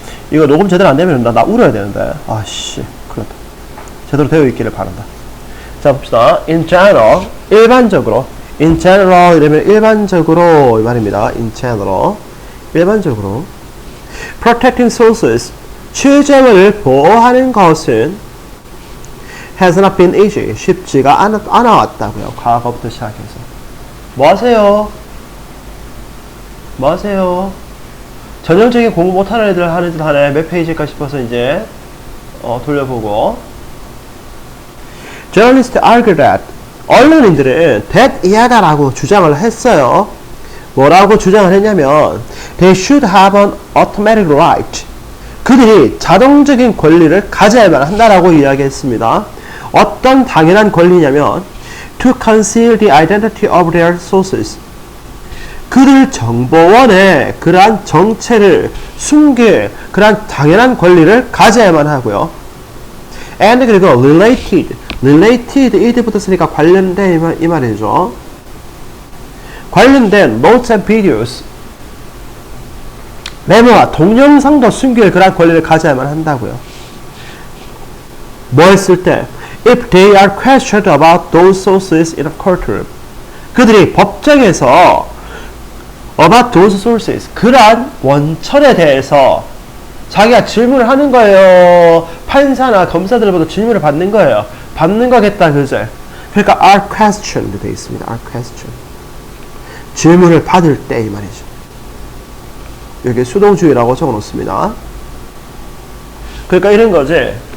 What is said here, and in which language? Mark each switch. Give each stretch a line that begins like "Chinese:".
Korean: 이거 녹음 제대로 안 되면 나 울어야 되는데. 아씨. 그렇다. 제대로 되어 있기를 바란다. 자, 봅시다.
English: In general.
Korean: 일반적으로.
English: In general
Korean: 이러면 일반적으로 이 말입니다.
English: In general.
Korean: 일반적으로.
English: Protecting sources.
Korean: 취재물을 보호하는 것은
English: has not been easy.
Korean: 쉽지가 않아왔다고요. 과거부터 시작해서. 뭐 하세요? 뭐 하세요? 전형적인 공부 못하는 애들 하는 짓 하네. 몇 페이지일까 싶어서 이제 돌려보고.
English: Journalists argue that
Korean: 언론인들은 that 이하다라고 주장을 했어요. 뭐라고 주장을 했냐면
English: they should have an automatic right.
Korean: 그들이 자동적인 권리를 가져야만 한다라고 이야기했습니다. 어떤 당연한 권리냐면
English: to conceal the identity of their sources.
Korean: 그들 정보원의 그러한 정체를 숨길 그러한 당연한 권리를 가져야만 하고요. and 그리고 related 이드 붙었으니까 관련된 이 말이죠. 관련된
English: notes and videos
Korean: 메모와 동영상도 숨길 그러한 권리를 가져야만 한다고요. 뭐 했을 때
English: if they are questioned about those sources in a courtroom
Korean: 그들이 법정에서
English: about those sources
Korean: 그러한 원천에 대해서 자기가 질문을 하는 거예요. 판사나 검사들보다 질문을 받는 거예요. 받는 거겠다 그제. 그러니까
English: are questioned
Korean: 되어 있습니다. are questioned 질문을 받을 때 이 말이죠. 여기 수동주의라고 적어놓습니다. 그러니까 이런 거지.